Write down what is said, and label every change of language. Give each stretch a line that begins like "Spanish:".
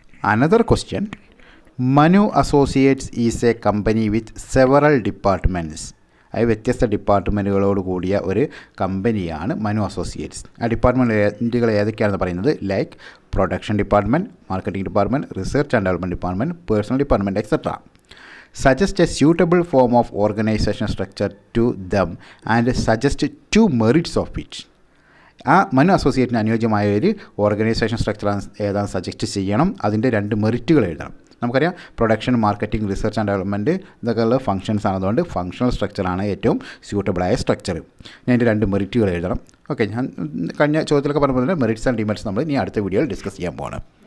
English: Another question. Manu associates is a company with several departments.
Malayalam: അത് വ്യത്യസ്ത ഡിപ്പാർട്ട്മെൻറ്റുകളോട് കൂടിയ ഒരു കമ്പനിയാണ് മനു അസോസിയേറ്റ്സ്. ആ ഡിപ്പാർട്ട്മെൻറ്റുകൾ ഏതൊക്കെയാണെന്ന് പറയുന്നത് like production department, marketing department, research and development department, personal department etcetera.
English: Suggest a suitable form of organization structure to them and suggest 2 merits of which.
Malayalam: ആ മനു അസോസിയേറ്റിന് അനുയോജ്യമായ ഒരു ഓർഗനൈസേഷൻ സ്ട്രക്ചർ ഏതാണ് സജസ്റ്റ് ചെയ്യണം. അതിൻ്റെ 2 മെറിറ്റുകൾ എഴുതണം. നമുക്കറിയാം production, marketing, research and development ഇതൊക്കെയുള്ള functions ആണതുകൊണ്ട് functional സ്ട്രക്ചറാണ് ഏറ്റവും സ്യൂട്ടബിളായ structure. ഞാൻ അതിൻ്റെ 2 മെറിറ്റുകൾ എഴുതണം. ഓക്കെ, ഞാൻ കഴിഞ്ഞ ചോദ്യത്തിലൊക്കെ പറഞ്ഞ പോലെ മെറിറ്റ്സ് ആൻഡ് ഡിമെറിറ്റ്സ് നമ്മൾ ഇനി അടുത്ത വീഡിയോയിൽ ഡിസ്കസ് ചെയ്യാൻ പോകണം.